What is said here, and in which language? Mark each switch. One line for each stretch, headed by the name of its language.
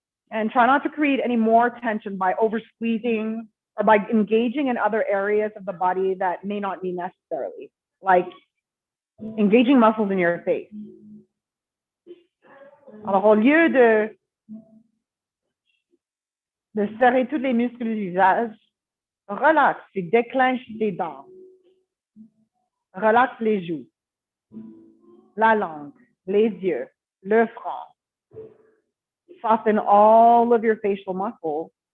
English: And try not to create any more tension by over squeezing or by engaging in other areas of the body that may not be necessarily, like engaging muscles in your face.
French: Alors, au lieu de serrer tous les muscles du visage, relaxe et déclenche tes dents. Relaxe les joues, la langue, les yeux, le front.
English: Soften all of your facial muscles.